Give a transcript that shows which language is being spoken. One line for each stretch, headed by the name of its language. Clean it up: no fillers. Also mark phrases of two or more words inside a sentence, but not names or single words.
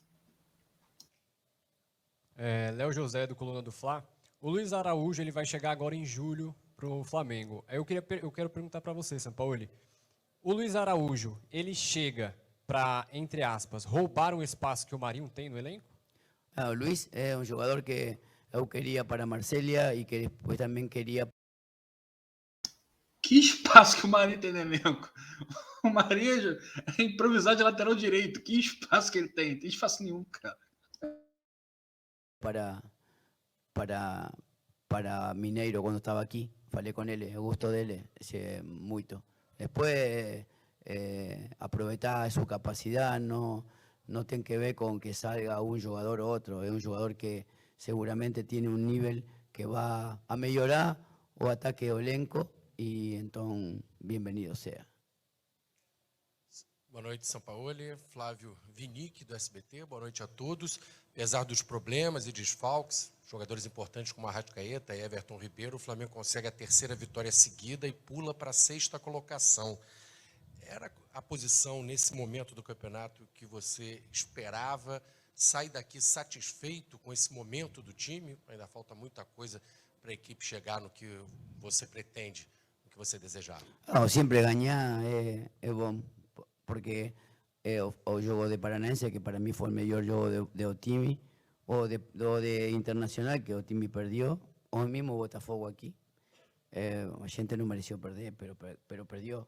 Portuguese: Léo José, do Coluna do Fla. O Luiz Araújo ele vai chegar agora em julho para o Flamengo. Aí eu quero perguntar para você, Sampaoli. O Luiz Araújo, ele chega para, entre aspas, roubar um espaço que o Marinho tem no elenco?
Spanish: O Luis es un jugador que yo quería para Marsella y que después también quería.
Portuguese: Que espaço que o Marinho tem no elenco. O Marinho é improvisar de lateral direito. Que espaço que ele tem? Não tem espaço nenhum, cara.
Spanish: Para Mineiro cuando estaba aquí. Falei con él, el gusto de él, mucho. Después, aprovechar su capacidad, no tiene que ver con que salga un jugador u otro. Es un jugador que seguramente tiene un nivel que va a mejorar o ataque o elenco y entonces bienvenido sea.
Portuguese: Boa noite, Sampaoli. Flávio Vinick, do SBT. Boa noite a todos. Apesar dos problemas e desfalques, jogadores importantes como Arrascaeta e Everton Ribeiro, o Flamengo consegue a terceira vitória seguida e pula para a sexta colocação. Era a posição nesse momento do campeonato que você esperava? Sai daqui satisfeito com esse momento do time? Ainda falta muita coisa para a equipe chegar no que você pretende, no que você desejava.
Spanish: No, siempre ganar es bom, porque o juego de Paranaense, que para mí fue el mejor juego de Otimi, o de Internacional, que Otimi perdió, o el mismo Botafogo aquí. La gente no mereció perder, pero perdió.